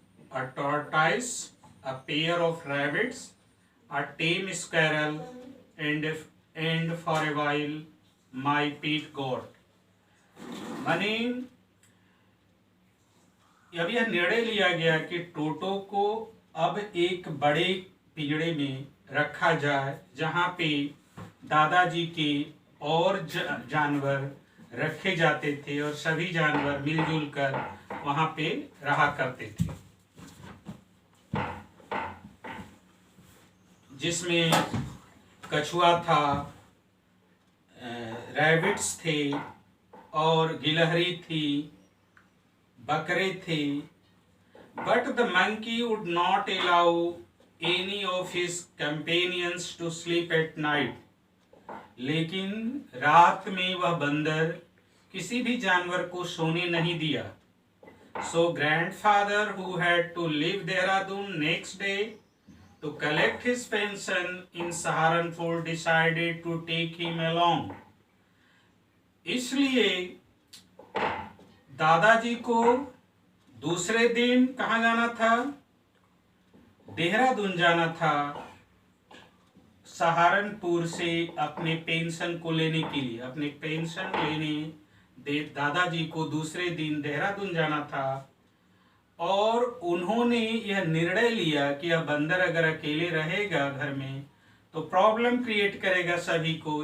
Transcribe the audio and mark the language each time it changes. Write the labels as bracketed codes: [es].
[en] A tortoise, a pair of rabbits, a tame squirrel, and for a while my pet goat. [hi] माने अब यह निर्णय लिया गया कि टोटो को अब एक बड़े पिंजड़े में रखा जाए, जहाँ पे दादाजी के और जानवर रखे जाते थे और सभी जानवर मिलजुल कर वहाँ पे रहा करते थे, जिसमें कछुआ था, रैबिट्स थे और गिलहरी थी, बकरे थे. [en] But the monkey would not allow any of his companions to sleep at night. [hi] लेकिन रात में वह बंदर किसी भी जानवर को सोने नहीं दिया. [en] So grandfather who had to leave Dehradun next day to collect his pension in Saharanpur decided to take him along. [hi] इसलिए दादाजी को दूसरे दिन कहाँ जाना था? देहरादून जाना था, सहारनपुर से अपने पेंशन को लेने के लिए. अपने पेंशन लेने दादाजी को दूसरे दिन देहरादून जाना था, और उन्होंने यह निर्णय लिया कि यह बंदर अगर अकेले रहेगा घर में तो प्रॉब्लम क्रिएट करेगा सभी को.